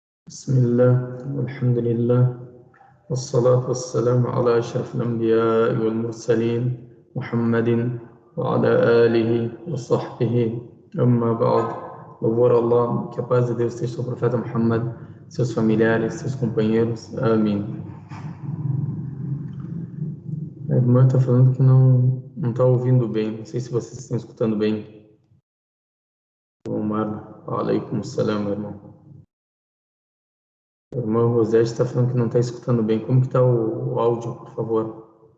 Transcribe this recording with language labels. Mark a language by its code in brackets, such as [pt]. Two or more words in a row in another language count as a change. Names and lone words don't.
[ar] بسم الله والحمد لله والصلاة والسلام على أشرف الأنبياء والمرسلين محمد وعلى آله وصحبه أما بعد. [pt] Louvor a Allah, que a paz de Deus esteja sobre o profeta Muhammad, seus familiares, seus companheiros. Amém. A irmã está falando que não está ouvindo bem. Não sei se vocês estão escutando bem. Omar, [ar] عليكم السلام, [pt] irmão. A irmã Rosete está falando que não está escutando bem. Como que está o áudio, por favor?